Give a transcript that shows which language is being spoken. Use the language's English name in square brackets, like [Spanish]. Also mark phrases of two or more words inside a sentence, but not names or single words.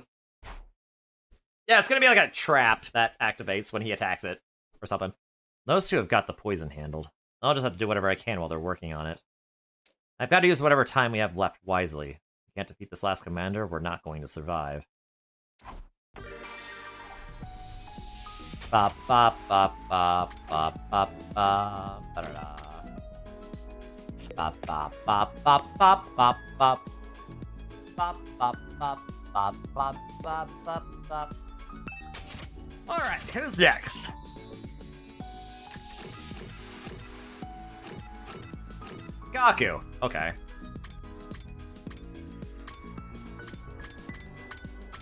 [English] Yeah, it's gonna be like a trap that activates when he attacks it, or something. Those two have got the poison handled. I'll just have to do whatever I can while they're working on it. I've got to use whatever time we have left wisely. If we can't defeat this last commander, we're not going to survive. Ba ba ba ba ba ba ba ba da. Ba ba ba ba ba ba ba. Ba ba ba ba ba ba ba ba. All right, who's next? Gaku. Okay.